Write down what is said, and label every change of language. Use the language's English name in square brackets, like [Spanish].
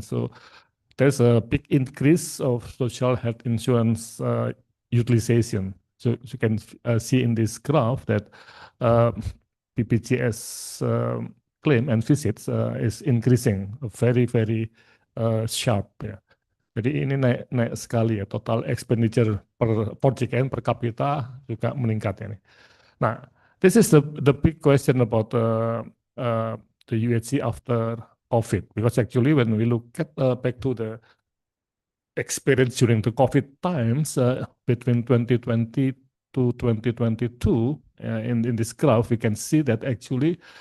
[English] So there's a big increase of social health insurance utilization. So you can see in this graph that BPJS claim and visits is increasing very, very sharp. [Indonesian] Ya. Jadi ini naik sekali ya, [English] total expenditure [Indonesian] per JKN per kapita juga meningkat ya. [English] Nah, this is the big question about the UHC after COVID, because actually when we look at back to the experience during the COVID times between 2020 to 2022, in this graph, we can see that actually